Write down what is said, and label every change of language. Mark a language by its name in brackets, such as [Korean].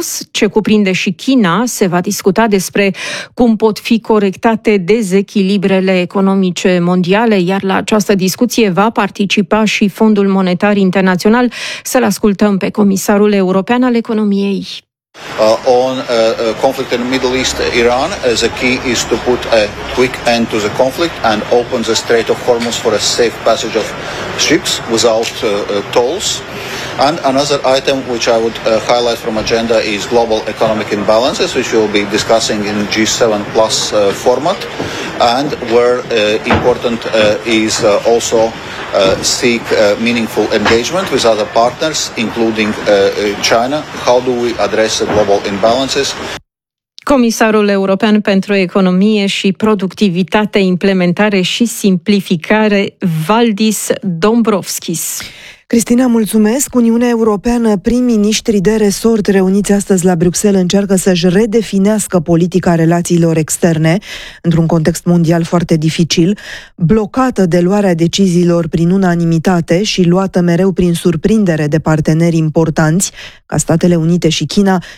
[Romanian] ce cuprinde și China, se va discuta despre cum pot fi corectate dezechilibrele economice mondiale, iar la această discuție va participa și Fondul Monetar Internațional. Să-l ascultăm pe comisarul european al economiei. [English] On conflict in Middle East, Iran, the key is to put a quick end to the conflict and open the Strait of Hormuz for a safe passage of ships without tolls. And another item which I would highlight from agenda is global economic imbalances, which we'll be discussing in G7 plus format, and where important is also seek meaningful engagement with other partners, including China. How do we address the global imbalances? [Romanian] Comisarul European pentru Economie și Productivitate, Implementare și Simplificare, Valdis Dombrovskis. Cristina, mulțumesc. Uniunea Europeană, prim-ministrii de resort reuniți astăzi la Bruxelles încearcă să-și redefinească politica relațiilor externe într-un context mondial foarte dificil, blocată de luarea deciziilor prin unanimitate și luată mereu prin surprindere de parteneri importanți, ca Statele Unite și China.